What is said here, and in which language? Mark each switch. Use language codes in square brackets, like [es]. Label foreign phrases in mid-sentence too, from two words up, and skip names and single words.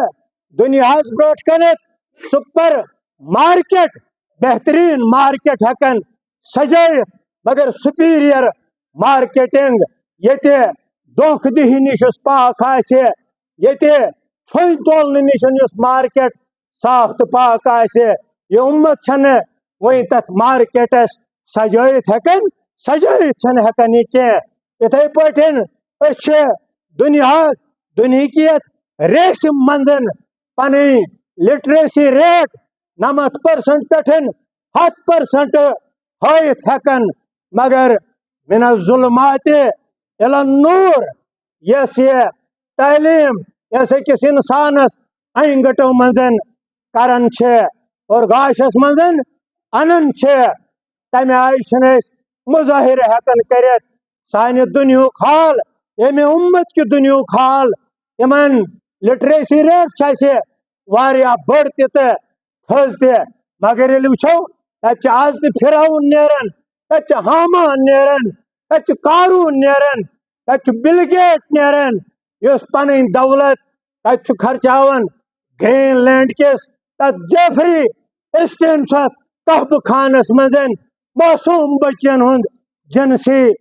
[ks] دنیاہس برونٛٹھ کنتھ [en] super market [ks] بہترین مارکیٹ ہٮ۪کان سجٲیِتھ مگر [en] superior marketing [ks] ییٚتہِ دھوکہٕ دہی نِش یُس پاک آسہِ ییٚتہِ ژھوٚنۍ تولنہٕ نِش یُس مارکیٹ صاف تہٕ پاک آسہِ یہ امت چھنہٕ وۄنۍ تتھ مارکیٹس سجائت ہیکن سجائت چھن ہیکن یہ کی اتھے پٹھن دنہیکیت ریسہِ منٛز پنٕنۍ [en] literacy rate [ks] 90% پٮ۪ٹھ 100% ہٲیِتھ ہیکن مگر [ar] من الظلمات الى النور [ks] یس یہ تعلیم یس أکِس انسانس أنۍ گٔٹو منٛز کران چھِ اور گاشس منٛز انان چھِ تمہِ آیہِ چھِنہٕ أسۍ مظٲہرٕ ہیکان کٔرِتھ سانہِ دُنیہُک حال ییٚمہِ اُمت کہِ دُنیہُک حال یِمن [en] literacy rate [ks] چھِ اَسہِ واریاہ بٔڑ تہِ تہٕ تھٔز تہِ مگر ییٚلہِ وٕچھو تتہِ چھِ آز تہِ فرعون نیران تتہِ چھِ حامان نیران تتہِ چھِ قارون نیران تتہِ چھُ بل گیٹ نیران یُس پنٕنۍ دولت تتہِ چھُ خرچاوان گرین لینڈ کِس تتھ جیفری اسٹینسس قحبہٕ خانس منٛز معصوٗم بچین ہُنٛد جنسی